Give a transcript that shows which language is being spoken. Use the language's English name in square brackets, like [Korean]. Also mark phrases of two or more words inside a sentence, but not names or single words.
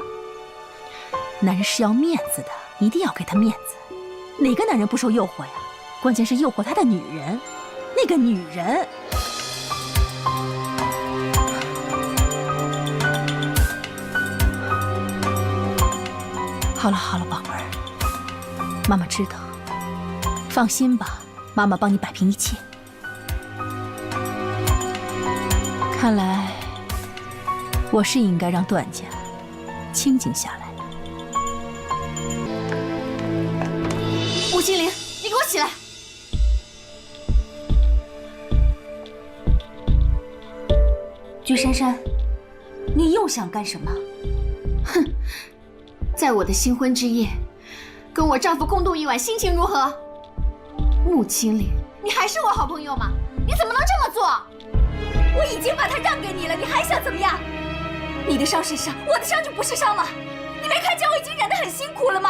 [Chinese] 男人是要面子的，一定要给他面子。哪个男人不受诱惑呀？關鍵是誘惑他的女人，那個女人。好了好了，寶貝兒，媽媽知道，放心吧，媽媽幫你擺平一切。看來我是應該讓段家清靜下來。穆青林，你給我起來！居珊珊，你又想幹什麼？哼，在我的新婚之夜，跟我丈夫共度一晚，心情如何？穆青林，你還是我好朋友嗎？你怎麼能這麼做？我已經把他讓給你了，你還想怎麼樣？你的傷是傷，我的傷就不是傷嗎？你沒看見我已經忍得很辛苦了嗎？